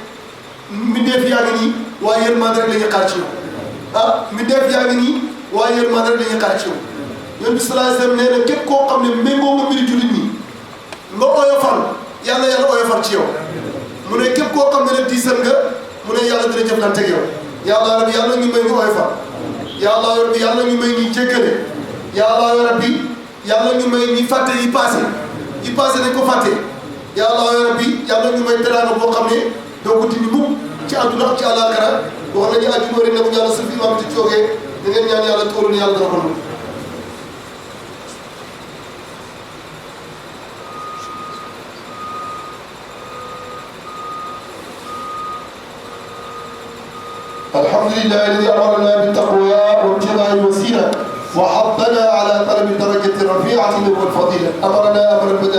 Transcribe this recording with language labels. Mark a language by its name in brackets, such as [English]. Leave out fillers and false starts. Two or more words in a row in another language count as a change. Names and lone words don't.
[Wolof] mbindeef yaa ngi nii waaye yërmande rek la ñuy xaar ci yow ah mbindeef yaa ngi nii waaye yërmande rek la ñuy xaar ci yow Yonent bi [Arabic] صلى الله عليه وسلم [Wolof] nee na képp koo xam ne méngoo nga mbiri jullit ñi nga oyofal yàlla oyofal ci yow mu ne képp koo xam ne nag diisal nga mu ne yàlla dina jëflante ak yow yàlla rabbi yàlla ñu may ñu oyofal yàlla rabbi yàlla ñu may ñu jéggale yàlla rabbi yàlla ñu may ñu fàtte yi passé nañ ko fàtte yàlla rabbi yàlla ñu may teraanga boo xam ne doo ko dindi mukk ci àdduna ak ci àllaaxira wax nañu àjjuma rek ne mu yàlla sa fi imaam ci toogee da ngeen ñaan yàlla toolu yàlla dana ko nangu [Arabic] الحمد لله الذي أمرنا بالتقوى وابتغاء الوسيلة وحضنا على طلب الدرجة الرفيعة والفضيلة أمرنا أمرا بدأ